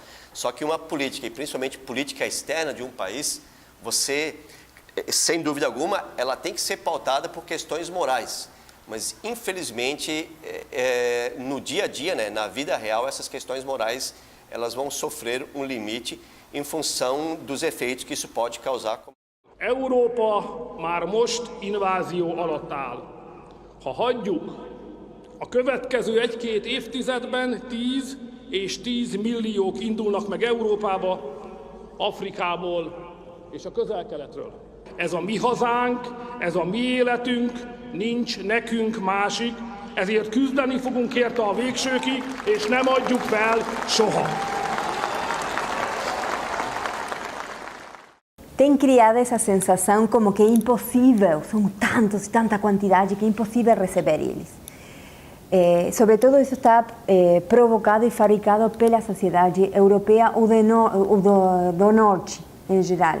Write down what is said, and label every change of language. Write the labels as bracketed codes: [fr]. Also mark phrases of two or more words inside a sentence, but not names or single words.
[pt] Só que uma política, e principalmente política externa de um país, sem dúvida alguma, ela tem que ser pautada por questões morais. Mas, infelizmente, no dia a dia, né, na vida real, essas questões morais elas vão sofrer um limite em função dos efeitos que isso pode causar. [hu] Európa már most invázió alatt áll. Ha hagyjuk, a következő 1-2 évtizedben 10 és 10 milliók indulnak meg Európába, Afrikából és a Közel-Keletről. Ez a mi hazánk, ez a mi életünk, nincs nekünk másik, ezért küzdeni fogunk érte a végsőkig, és nem adjuk fel soha. [pt] Tem criado essa sensação como que é impossível, são tantos e tanta quantidade que é impossível receber eles. Sobretudo isso está provocado e fabricado pela sociedade europeia ou do norte em geral.